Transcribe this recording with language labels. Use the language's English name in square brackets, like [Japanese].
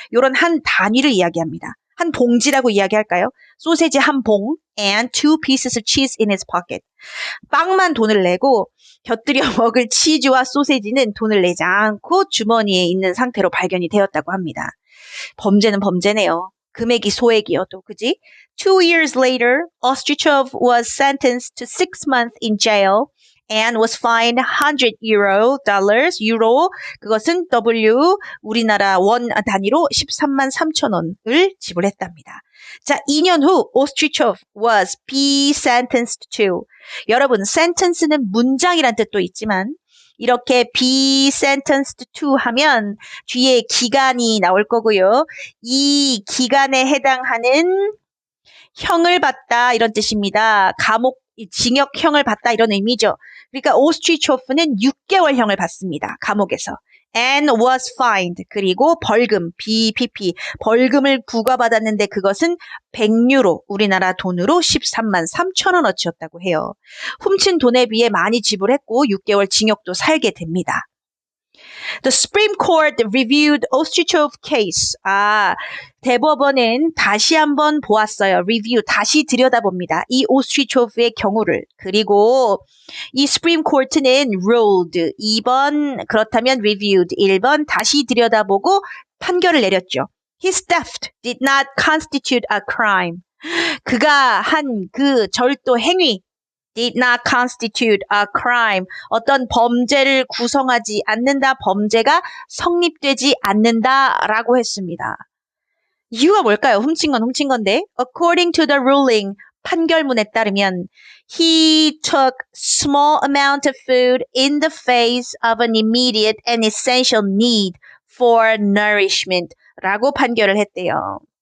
[Korean] 요런 한 단위를 이야기합니다. 한 봉지라고 이야기할까요? 소세지 한 봉 [English] and 2 pieces of cheese in his pocket. [Korean] 빵만 돈을 내고 곁들여 먹을 치즈와 소세지는 돈을 내지 않고 주머니에 있는 상태로 발견이 되었다고 합니다. 범죄는 범죄네요. 금액이 소액이요, 또, 그지? [English] 2 years later, Ostrichov was sentenced to 6 months in jail and was fined $100 [Korean] 유로, 그것은 W, 우리나라 원 단위로 13만 3천 원을 지불했답니다. 자, 2년 후, [English] Ostrichov was be sentenced to. [Korean] 여러분, sentence는 문장이란 뜻도 있지만, 이렇게 be sentenced to 하면 뒤에 기간이 나올 거고요. 이 기간에 해당하는 형을 받다 이런 뜻입니다. 감옥, 징역형을 받다 이런 의미죠. 그러니까 오스트리초프는 6개월형을 받습니다. 감옥에서. [English] and was fined. [Korean] 그리고 벌금, BPP, 벌금을 부과받았는데 그것은 100유로, 우리나라 돈으로 13만 3천 원어치였다고 해요. 훔친 돈에 비해 많이 지불했고 6개월 징역도 살게 됩니다. [English] The Supreme Court reviewed Ostrichov case. [Korean] 대법원은 다시 한번 보았어요. review, 다시 들여다봅니다. 이 오스트리초프의 경우를. 그리고 이 Supreme Court는 ruled, 2번, 그렇다면 reviewed, 1번, 다시 들여다보고 판결을 내렸죠. [English] His theft did not constitute a crime. [Korean] 그가 한 그 절도 행위 [English] did not constitute a crime. [Korean] 어떤 범죄를 구성하지 않는다, 범죄가 성립되지 않는다라고 했습니다. 이유가 뭘까요? 훔친 건 훔친 건데. [English] According to the ruling, [Korean] 판결문에 따르면 [English] he took small amount of food in the face of an immediate and essential need for nourishment [Korean] 라고 판결을 했대요.